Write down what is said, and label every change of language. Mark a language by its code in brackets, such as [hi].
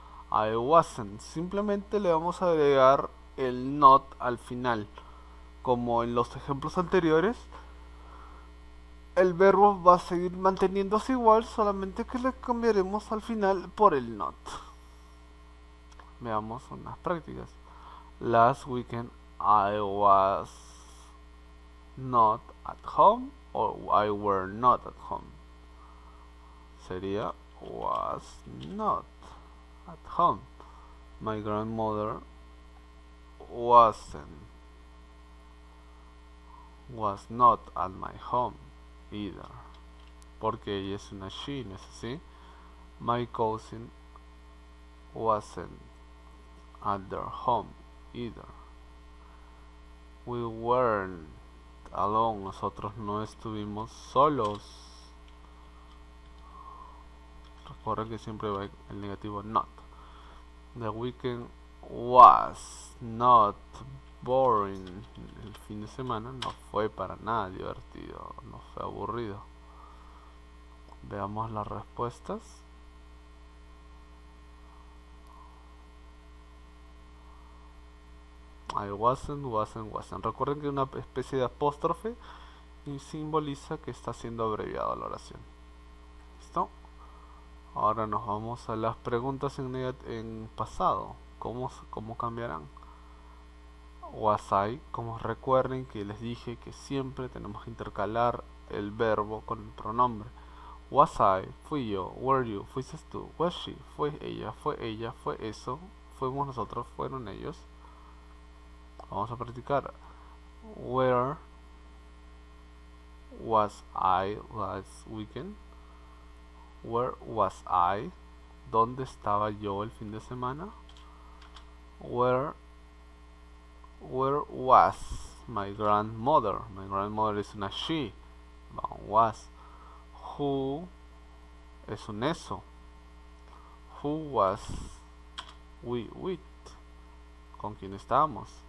[en] I wasn't. [es] Simplemente le vamos a agregar el not al final. Como en los ejemplos anteriores, el verbo va a seguir manteniéndose igual, solamente que le cambiaremos al final por el not. Veamos unas prácticas. [en] Last weekend I was not at home, or I were not at home. [es] Sería [en] was not at home. My grandmother was not at my home either. [es] Porque ella es una she, ¿no es así? [en] My cousin wasn't at their home either. We weren't alone. [es] Nosotros no estuvimos solos. Recuerden que siempre va el negativo not. [en] The weekend was not boring. [es] El fin de semana no fue para nada divertido, no fue aburrido. Veamos las respuestas. [en] I wasn't. [es] Recuerden que una especie de apóstrofe y simboliza que está siendo abreviada la oración. ¿Listo? Ahora nos vamos a las preguntas en pasado. ¿Cómo cambiarán? [en] Was I, [es] como recuerden que les dije que siempre tenemos que intercalar el verbo con el pronombre. [en] Was I, [es] fui yo, [en] were you, [es] fuiste tú, [en] was she, [es] fue ella, fue eso, fuimos nosotros, fueron ellos. Vamos a practicar. [en] Where was I last weekend? Where was I? [es] ¿Dónde estaba yo el fin de semana? [en] Where was my grandmother? My grandmother [es] es una [en] she. Was. Who [es] es un eso. [en] Who was we with? [es] ¿Con quién estábamos?